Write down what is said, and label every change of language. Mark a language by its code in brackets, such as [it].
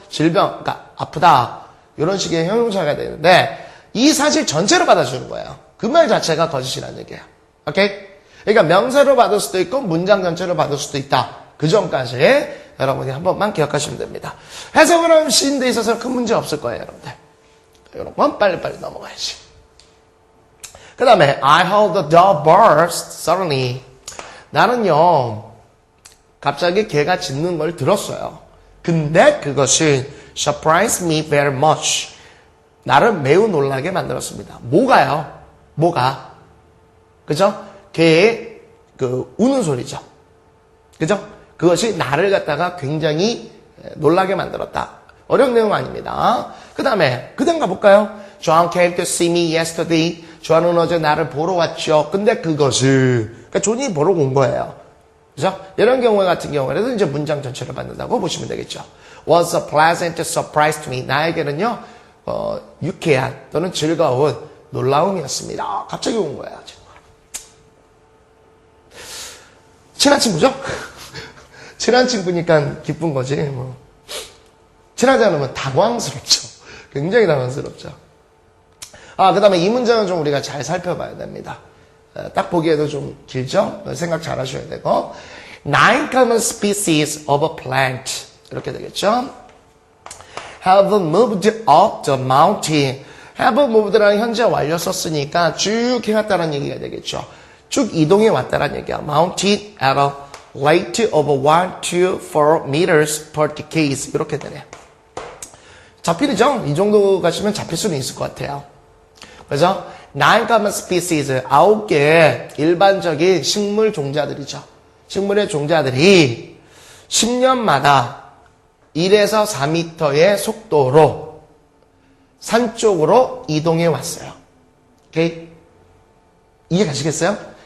[ko] 질병, 그러니까 아프다. 이런 식의 형용사가 되는데 이 사실 전체를 받아주는 거예요. 그 말 자체가 거짓이라는 얘기예요. 오케이? 그러니까 명사로 받을 수도 있고 문장 전체로 받을 수도 있다. 그 점까지 여러분이 한 번만 기억하시면 됩니다. 해석을 하는 시인데 있어서는 큰 문제 없을 거예요, 여러분들. 이런 건 빨리빨리 넘어가야지. [en] 그 다음에 I heard the dog burst suddenly. [ko] 나는요, 갑자기 개가 짖는 걸 들었어요. 근데 그것은 [en] surprised me very much. [ko] 나를 매우 놀라게 만들었습니다. 뭐가요? 뭐가? 그죠? 개의 그 우는 소리죠. 그죠? 그것이 나를 갖다가 굉장히 놀라게 만들었다. 어려운 내용 아닙니다. 그 다음에 그다음 가볼까요? [en] John came to see me yesterday. [ko] 존은 어제 나를 보러 왔죠. 근데 그것을 그러니까 존이 보러 온 거예요. 그죠? 이런 경우 같은 경우에도 이제 문장 전체를 받는다고 보시면 되겠죠. [en] Was a pleasant surprise to me. [ko] 나에게는요, 유쾌한 또는 즐거운 놀라움이었습니다. 갑자기 온 거야. 친한 친구죠? 친한 친구니까 기쁜 거지. 뭐. 친하지 않으면 당황스럽죠. 굉장히 당황스럽죠. 그 다음에 이 문장은 좀 우리가 잘 살펴봐야 됩니다. 딱 보기에도 좀 길죠? 생각 잘 하셔야 되고. [en] Nine common species of a plant. [ko] 이렇게 되겠죠? [en] Have moved up the mountain. [ko] Have moved라는 현재 완료 썼으니까 쭉 해왔다는 얘기가 되겠죠. 쭉 이동해 왔다는 얘기야. [en] Mountain at a rate of 1 to 4 meters per decade. [ko] 이렇게 되네요. 잡히죠? 이 정도 가시면 잡힐 수는 있을 것 같아요. 그래서 [en] nine common species, [ko] 9개의 일반적인 식물 종자들이죠. 식물의 종자들이 10년마다 1에서 4m의 속도로 산 쪽으로 이동해 왔어요. 오케이? 이해 가시겠어요?